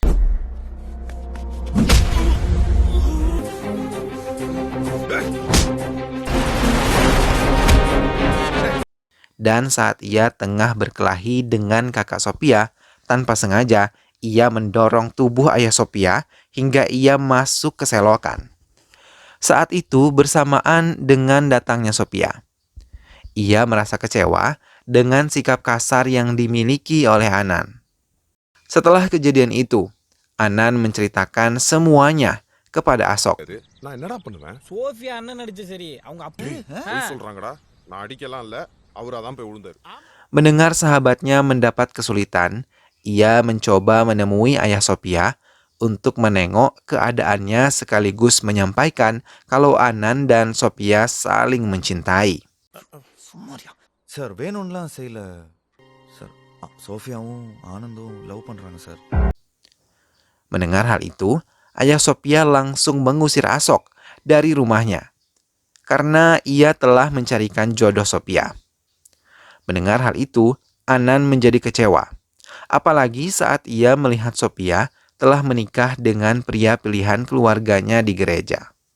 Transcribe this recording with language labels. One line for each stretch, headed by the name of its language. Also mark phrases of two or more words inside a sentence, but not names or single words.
Indonesian: Dan saat ia tengah berkelahi dengan kakak Sophia, tanpa sengaja ia mendorong tubuh ayah Sophia hingga ia masuk ke selokan. Saat itu bersamaan dengan datangnya Sophia, ia merasa kecewa dengan sikap kasar yang dimiliki oleh Anand. Setelah kejadian itu, Anand menceritakan semuanya kepada Ashok.
Tamil: நான் என்னடா பண்ணுவேன் சோஃபியா அண்ணன் நடிச்ச சரி அவங்க அப்பா பொய் சொல்றாங்கடா நான் அடிக்கலாம் இல்ல அவரா தான் போய் விழுந்தாரு
Indonesian: Mendengar sahabatnya mendapat kesulitan, ia mencoba menemui ayah Sophia untuk menengok keadaannya sekaligus menyampaikan kalau Anand dan Sophia saling mencintai.
Tamil: சார் வேணும்லாம் செய்யல சார். சோஃபியாவும் ஆனந்தும் லவ் பண்றாங்க சார்.
Indonesian: Mendengar hal itu, ayah Sophia langsung mengusir Ashok dari rumahnya karena ia telah mencarikan jodoh Sophia. Mendengar hal itu, Anan menjadi kecewa. Apalagi saat ia melihat Sophia telah menikah dengan pria pilihan keluarganya di gereja.